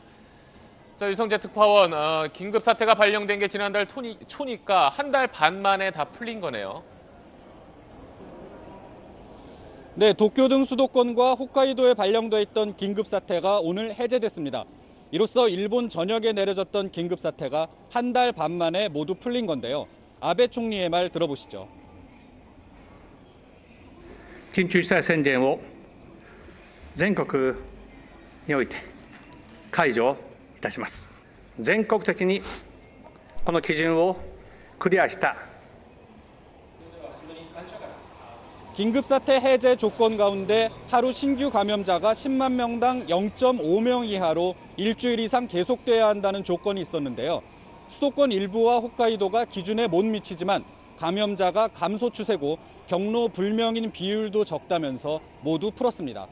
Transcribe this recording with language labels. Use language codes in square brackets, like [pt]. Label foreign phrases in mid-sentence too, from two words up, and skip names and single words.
[ko] 자, 유성재 특파원, 긴급 사태가 발령된 게 지난달 초니까 한 달 반 만에 다 풀린 거네요. 네, 도쿄 등 수도권과 홋카이도에 발령돼 있던 긴급 사태가 오늘 해제됐습니다. 이로써 일본 전역에 내려졌던 긴급 사태가 한 달 반 만에 모두 풀린 건데요. 아베 총리의 말 들어보시죠. [ja] 緊急事態宣言を全国において解除いたします。全国的にこの基準をクリアした [ko] 긴급사태 해제 조건 가운데 하루 신규 감염자가 10만 명당 0.5명 이하로 일주일 이상 계속돼야 한다는 조건이 있었는데요. 수도권 일부와 홋카이도가 기준에 못 미치지만 감염자가 감소 추세고 경로 불명인 비율도 적다면서 모두 풀었습니다.